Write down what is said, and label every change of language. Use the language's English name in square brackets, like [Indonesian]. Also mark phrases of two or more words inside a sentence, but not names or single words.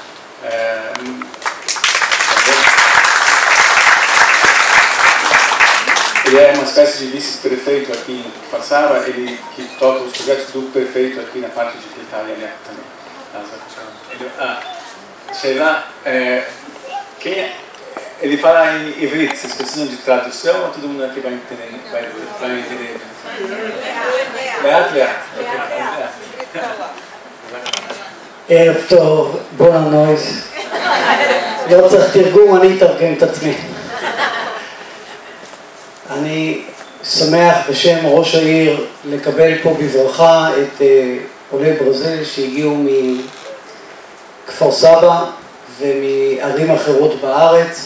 [Portuguese] Ele é uma espécie de vice-prefeito aqui em Kfar Saba, ele que toca os projetos do prefeito aqui na parte de Klita e Aliyah também. Sheila, ele fala em ivrit, vocês precisam de tradução ou todo mundo aqui vai entender? Vai entender? [Hebrew] ערב טוב, בוא נויז. לא צריך תרגום, אני אתרגם את עצמי. אני שמח בשם ראש העיר לקבל פה בברכה את עולי ברזיל שהגיעו מכפר סבא ומערים אחרות בארץ.